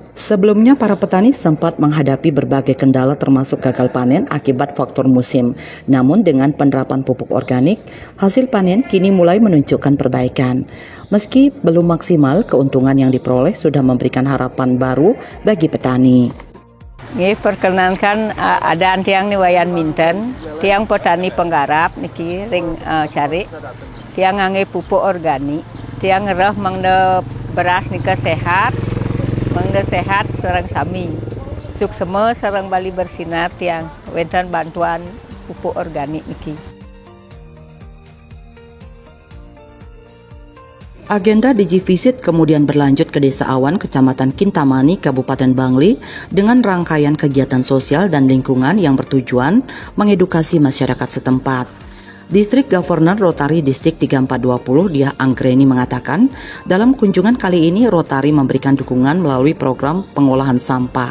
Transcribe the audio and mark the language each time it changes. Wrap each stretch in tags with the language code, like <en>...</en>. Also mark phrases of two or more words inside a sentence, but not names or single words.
<id>Sebelumnya, para petani sempat menghadapi berbagai kendala termasuk gagal panen akibat faktor musim. Namun dengan penerapan pupuk organik, hasil panen kini mulai menunjukkan perbaikan. Meski belum maksimal, keuntungan yang diperoleh sudah memberikan harapan baru bagi petani.</id> <ban>Nggih, perkenalkan ada tiang ni Wayan Minten, tiang</ban> <id>petani penggarap</id> <ban>niki ring cari, tiang ngangge</ban> <id>pupuk organik,</id> <ban>tiang ngerah mangde beras nika sehat. Mangga sehat sareng sami. Suksema sareng Bali Bersinar tiang wenten</ban> <id>bantuan pupuk organik</id> <ban>niki.</ban> <id>Agenda Digivisit kemudian berlanjut ke Desa Awan, Kecamatan Kintamani, Kabupaten Bangli dengan rangkaian kegiatan sosial dan lingkungan yang bertujuan mengedukasi masyarakat setempat. Distrik Governor Rotary Distrik 3420 Diah Anggreni mengatakan, dalam kunjungan kali ini Rotary memberikan dukungan melalui program pengolahan sampah.</id>